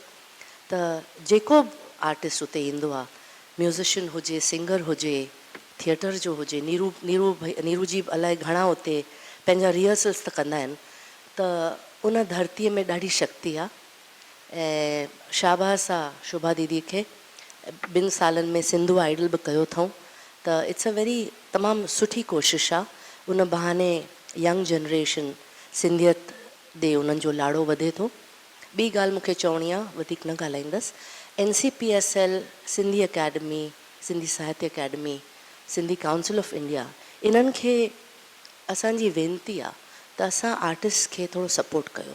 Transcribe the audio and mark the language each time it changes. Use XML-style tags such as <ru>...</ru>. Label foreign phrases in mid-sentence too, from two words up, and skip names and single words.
<sd>त जेको बि आर्टिस्ट उते ईंदो आहे, म्यूज़िशियन हुजे, सिंगर हुजे, थिएटर जो हुजे, नीरू जी अलाए घणा उते पंहिंजा रिहर्सल्स त कंदा आहिनि। त उन धरतीअ में ॾाढी शक्ति आहे ऐं शाबास आहे शोभा दीदी खे। 2 सालनि में सिंधु आइडल बि कयो अथऊं, त</sd> <en>it's a very</en> <sd>तमामु सुठी कोशिशि आहे। उन बहाने यंग जनरेशन सिंधियत ॾे उन्हनि जो लाड़ो वधे थो। ॿी ॻाल्हि मूंखे चवणी आहे, वधीक न ॻाल्हाईंदसि। NCPSL, सिंधी अकेडमी, सिंधी साहित्य अकेडमी, सिंधी काउंसिल ऑफ इंडिया, इन्हनि खे असांजी वेनिती आहे त असां आर्टिस्ट खे थोरो सपोर्ट कयो।</sd>